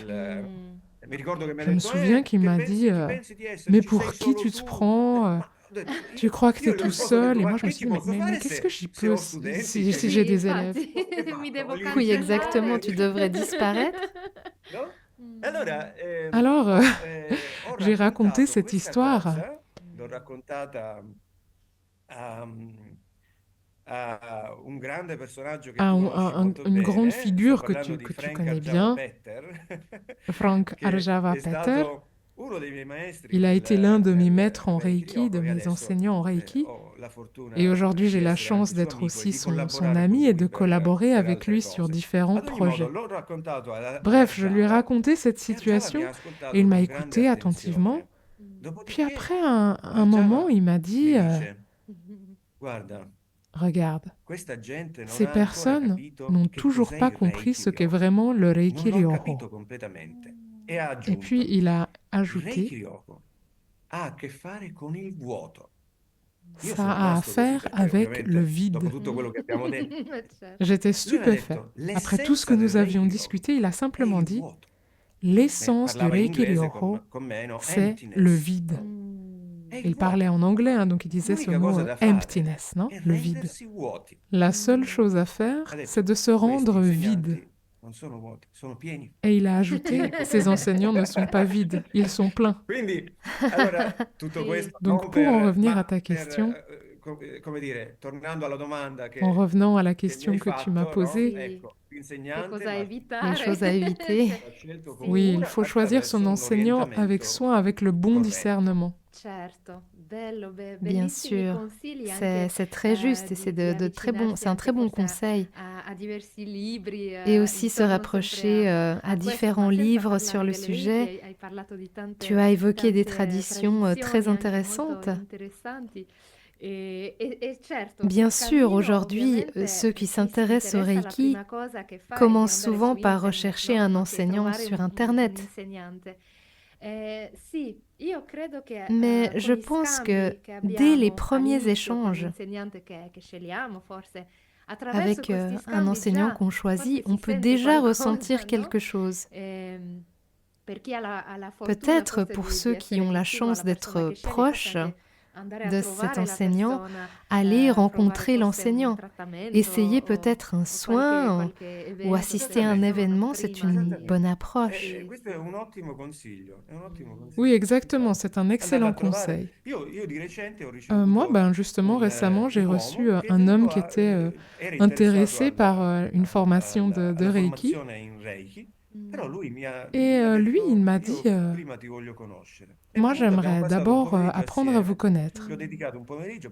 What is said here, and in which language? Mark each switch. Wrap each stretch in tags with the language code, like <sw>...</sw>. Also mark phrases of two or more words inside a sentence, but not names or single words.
<fr>Je me souviens qu'il m'a dit « Mais pour qui tu te prends tu crois que tu es tout seul ?» Et moi, je me suis dit « Mais qu'est-ce que j'y peux si j'ai des élèves ?» Oui, exactement, tu devrais disparaître. Alors, j'ai raconté cette histoire</fr> <it>a, a un grande personaggio che</it> <fr>à</fr> <it>tu conosci molto</it> <fr>une grande</fr> <it>bene. Sto</it> <fr>figure</fr> <it>parlando di</it> <fr>que tu Frank connais Arjava bien, Petter, Frank</fr> <it>che Arjava è</it> <fr>Petter.</fr> <it>stato uno dei miei maestri</it> <fr>Il a été l'un de mes</fr> <it>nel</it> <fr>maîtres en Reiki Reiki, de</fr> <it>Ryoko, e</it> <fr>mes</fr> <it>adesso</it> <fr>enseignants en Reiki.</fr> <it>ho la</it> <fr>Et</fr> <it>fortuna</it> <fr>aujourd'hui, j'ai</fr> <it>di</it> <fr>la</fr> <it>essere anche</it> <fr>chance</fr> <it>suo</it> <fr>d'être</fr> <it>amico e</it> <fr>aussi</fr> <it>di</it> <fr>son</fr> <it>collaborare con</it> <fr>ami et de</fr> <it>lui</it> <fr>collaborer</fr> <it>per</it> <fr>avec</fr> <it>altre</it> <fr>lui sur</fr> <it>cose.</it> <fr>différents</fr> <it>Ad ogni modo,</it> <fr>projets.</fr> <it>l'ho raccontato ad</it> <fr>Bref, je lui ai Arjava raconté cette</fr> <it>e Arjava mi</it> <fr>situation</fr> <it>ha</it> <fr>et</fr> <it>ascoltato</it> <fr>il m'a</fr> <it>con grande</it> <fr>écouté attentivement.</fr> <it>attenzione.</it> <fr>Puis</fr> <it>Dopodiché</it> <fr>après un moment, Arjava il m'a</fr> <it>mi</it> <fr>dit,</fr> <it>dice: Guarda,</it> <fr>regarde,</fr> <it>questa gente non</it> <fr>ces</fr> <it>ha ancora</it> <fr>personnes</fr> <it>capito</it> <fr>n'ont</fr> <it>che</it> <fr>toujours</fr> <it>cos'è</it> <fr>pas</fr> <it>il</it> <fr>compris Reiki ce qu'est Ryoko. vraiment le</fr> <it>Non Reiki l'ho Ryoho. capito completamente. E ha</it> <fr>Et puis</fr> <it>aggiunto:</it> <fr>il a</fr> <it>il Reiki</it> <fr>ajouté,</fr> <it>Ryoko ha a che fare con il vuoto. Io</it> <fr>ça</fr> <it>sono</it> <fr>a à</fr> <it>rimasto così</it> <fr>faire</fr> <it>perché</it> <fr>avec le</fr> <it>ovviamente dopo</it> <fr>vide.</fr> <it>tutto quello che abbiamo detto, Certo.</it> <fr>J'étais</fr> <it>lui mi ha</it> <fr>stupéfait.</fr> <it>detto</it> <fr>Après tout ce que</fr> <it>l'essenza del</it> <fr>nous avions</fr> <it>Reiki Ryoko</it> <fr>discuté, il a</fr> <it>è</it> <fr>simplement</fr> <it>il</it> <fr>dit,</fr> <it>vuoto.</it> <fr>l'essence du</fr> <it>Parlava in Reiki inglese Ryoho, con me, no?</it> <fr>c'est le</fr> <it>Emptiness.</it> <fr>vide.</fr> <it>È</it> <fr>Et</fr> <it>il</it> <fr>il parlait</fr> <it>vuoto.</it> <fr>en anglais, hein, donc il disait ce</fr> <it>L'unica cosa</it> <fr>mot</fr> <it>da fare</it> <fr>emptiness, non?</fr> <it>è</it> <fr>Le vide.</fr> <it>rendersi vuoti.</it> <fr>La seule chose à faire,</fr> <it>Ha</it> <fr>c'est</fr> <it>detto,</it> <fr>de se</fr> <it>questi</it> <fr>rendre vide.</fr> <it>insegnanti non sono vuoti, sono pieni.</it> <fr>Et il a ajouté, ces enseignants ne sont pas vides, ils sont pleins.</fr> <it>Quindi, allora, tutto Sì. questo</it> <fr>Donc</fr> <it>non</it> <fr>pour en</fr> <it>per,</it> <fr>revenir à</fr> <it>ma</it> <fr>ta</fr> <it>per,</it> <fr>question,</fr> <it>come dire, tornando alla domanda</it> <fr>en revenant à la</fr> <it>che mi hai</it> <fr>question que tu m'as</fr> <it>fatto, no?</it> <fr>posée,</fr> <it>Sì. Ecco, Che l'insegnante cosa va</it> <fr>Les choses à éviter.</fr> <it>scelto con</it> <fr>oui, il</fr> <it>cura</it> <fr>faut choisir son</fr> <it>attraverso un</it> <fr>enseignant avec</fr> <it>orientamento</it> <fr>soin, avec le bon</fr> <it>corretto.</it> <fr>discernement.</fr> <it>Certo, bello,</it> <fr>Bien</fr> <it>bellissimi</it> <fr>sûr,</fr> <it>consigli anche</it> <fr>c'est très juste et c'est de très bon,</fr> <it>avvicinarsi</it> <fr>c'est un</fr> <it>anche</it> <fr>très bon</fr> <it>forse</it> <fr>conseil.</fr> <it>a diversi libri,</it> <fr>Et aussi se</fr> <it>non sempre</it> <fr>rapprocher à</fr> <it>a questo,</it> <fr>différents</fr> <it>ma senza</it> <fr>livres sur</fr> <it>parlare</it> <fr>le</fr> <it>del Reiki.</it> <fr>sujet.</fr> <it>Hai parlato di</it> <fr>Tu as évoqué des</fr> <it>tante</it> <fr>traditions très</fr> <it>tradizioni anche molto</it> <fr>intéressantes.</fr> <it>interessanti. E certo,</it> <fr>Bien</fr> <it>sul</it> <fr>sûr,</fr> <it>cammino</it> <fr>aujourd'hui,</fr> <it>ovviamente</it> <fr>ceux qui</fr> <it>chi si</it> <fr>s'intéressent au</fr> <it>interessa la Reiki prima cosa che fa è di</it> <fr>commencent</fr> <it>andare</it> <fr>souvent</fr> <it>su</it> <fr>par</fr> <it>internet,</it> <fr>rechercher</fr> <it>no?</it> <fr>un</fr> <it>Che</it> <fr>enseignant</fr> <it>trovare</it> <fr>sur</fr> <it>un</it> <fr>Internet.</fr> <it>insegnante. Sì, io credo che</it> <fr>Mais je</fr> <it>con i</it> <fr>pense que</fr> <it>scambi che</it> <fr>dès les</fr> <it>abbiamo</it> <fr>premiers</fr> <it>all'inizio con</it> <fr>échanges</fr> <it>l'insegnante che scegliamo, forse attraverso</it> <fr>avec</fr> <it>questi</it> <fr>un</fr> <it>scambi</it> <fr>enseignant</fr> <it>già</it> <fr>qu'on</fr> <it>forse</it> <fr>choisit,</fr> <it>si</it> <fr>on peut</fr> <it>sente</it> <fr>déjà</fr> <it>qualcosa,</it> <fr>ressentir</fr> <it>no?</it> <fr>quelque chose.</fr> <it>Per chi ha la fortuna</it> <fr>Peut-être</fr> <it>forse</it> <fr>pour</fr> <it>di</it> <fr>ceux qui</fr> <it>essere</it> <fr>ont la</fr> <it>vicino</it> <fr>chance</fr> <it>alla persona</it> <fr>d'être</fr> <it>che scegli, forse</it> <fr>proches</fr> <it>anche andare a</it> <fr>de cet</fr> <it>trovare la</it> <fr>enseignant,</fr> <it>persona,</it> <fr>aller</fr> <it>provare</it> <fr>rencontrer</fr> <it>forse un</it> <fr>l'enseignant,</fr> <it>trattamento</it> <fr>essayer peut-être un</fr> <it>o qualche,</it> <fr>soin</fr> <it>qualche</it> <fr>ou</fr> <it>evento,</it> <fr>assister à un</fr> <it>Esattamente,</it> <fr>événement, c'est</fr> <it>prima</it> <fr>une</fr> <it>di...</it> <fr>bonne</fr> <it>esattamente.</it> <fr>approche.</fr> <it>Questo è un ottimo consiglio, è un ottimo</it> <fr>Oui,</fr> <it>consiglio.</it> <fr>exactement,</fr> <it>Infatti,</it> <fr>c'est un</fr> <it>andarla</it> <fr>excellent</fr> <it>a trovare.</it> <fr>conseil.</fr> <it>Io di recente ho</it> <fr>Moi,</fr> <it>ricevuto</it> <fr>justement, récemment, j'ai</fr> <it>un</it> <fr>reçu</fr> <it>uomo che</it> <fr>un homme</fr> <it>appunto</it> <fr>qui était</fr> <it>era interessato</it> <fr>intéressé par une formation de</fr> <it>alla Reiki. formazione in Reiki, però lui</it> <fr>Et</fr> <it>mi ha</it> <fr>lui, il</fr> <it>detto,</it> <fr>m'a dit,</fr> <it>io prima ti voglio conoscere. E</it> <fr>moi,</fr> <it>appunto abbiamo</it> <fr>j'aimerais</fr> <it>passato un</it> <fr>d'abord</fr> <it>pomeriggio</it> <fr>apprendre à vous</fr> <it>assieme,</it> <fr>connaître.</fr> <it>ci ho dedicato un pomeriggio,</it>